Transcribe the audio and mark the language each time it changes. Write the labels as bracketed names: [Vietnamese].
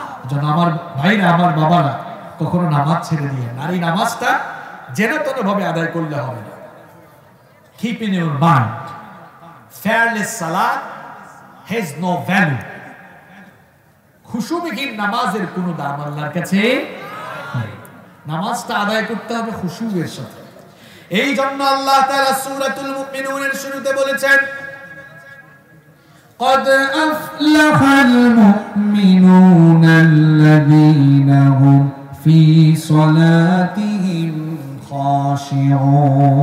[Bangla] যেন আমার ভাইরা, আমার বাবারা, কখনো নামাজ ছেড়ে দিয়ে না। এই নামাজটা যেন তেন ভাবে আদায় করলে হবে না। [English] Keep in your mind, fearless salat has no value. [Bangla] খুশুবিহীন নামাজের কোনো দাম আল্লাহর কাছে নেই। নামাজটা আদায় করতে হবে খুশুয়ের সাথে। এই জন্য আল্লাহ তাআলা সূরাতুল মুমিনুনের শুরুতে বলেছেন, [Arabic] قد أفلح المؤمنون الذين هم في صلاتهم خاشعون.